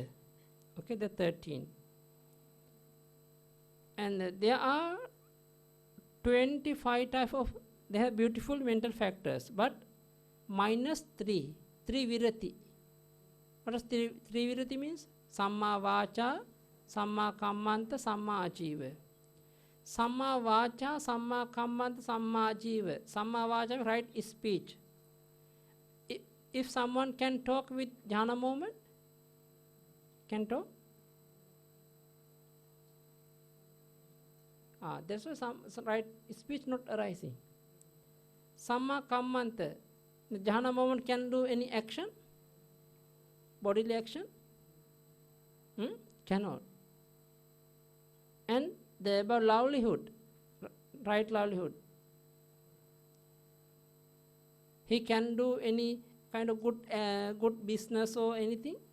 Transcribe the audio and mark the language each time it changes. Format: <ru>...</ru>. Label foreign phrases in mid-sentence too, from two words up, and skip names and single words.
<en>Okay, the 13. And there are 25 types of, they have beautiful mental factors, but minus 3 virati. What does 3 virati means?</en> <pi>Samma vacha, samma kammanta, samma ajiva. Samma vacha, samma kammanta, samma ajiva. Samma vacha,</pi> <en>right speech. If someone can talk with jhana moment, can talk? That's why some right speech not arising.</en> <pi>Samma kammanta,</pi> <en>the jhana moment can do any action? Bodily action? Cannot. And the about livelihood, right livelihood. He can do any kind of good business or anything?</en>